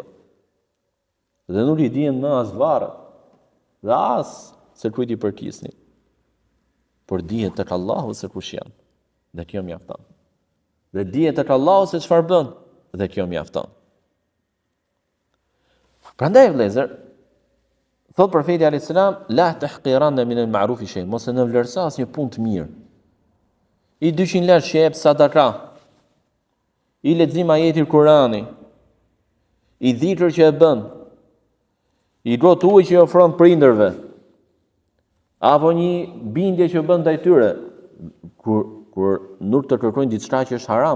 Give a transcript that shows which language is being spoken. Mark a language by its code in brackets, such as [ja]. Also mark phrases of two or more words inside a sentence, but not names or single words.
[sq] Dhe nuk i dihen më as varret, dhe as se kujt i përkisnin. Por dihet tek Allahu se kush janë. Dhe kjo mjafton. dhe dihet tek Allahu se çfarë bën dhe kjo mjafton. Prandaj vëllezër, thot profeti [ar] عليه السلام, لا تحقرن من المعروف شيئا, [sq] mos e nënvlerëso asnjë punë të mirë. I 200 lekë që jep sadaka, i lexim ajetin Kurani, i dhikr që e bën, i gotë ujë që i ofron prindërve, apo një bindje që bën ndaj tyre, kur nuk të kërkojnë diçka që është haram.